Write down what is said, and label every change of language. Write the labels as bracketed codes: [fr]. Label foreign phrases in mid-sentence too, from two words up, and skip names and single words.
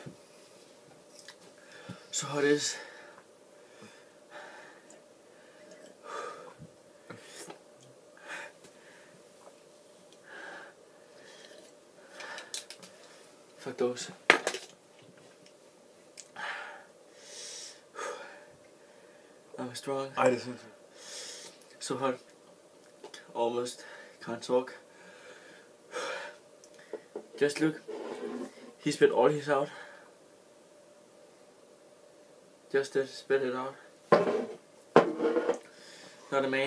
[en] So hot it is. Fuck those. I'm strong. [da] Ej, det er sindssygt. [en] So hot. Almost can't talk. Just look. He spit all his out. Just spit it out. Not a man.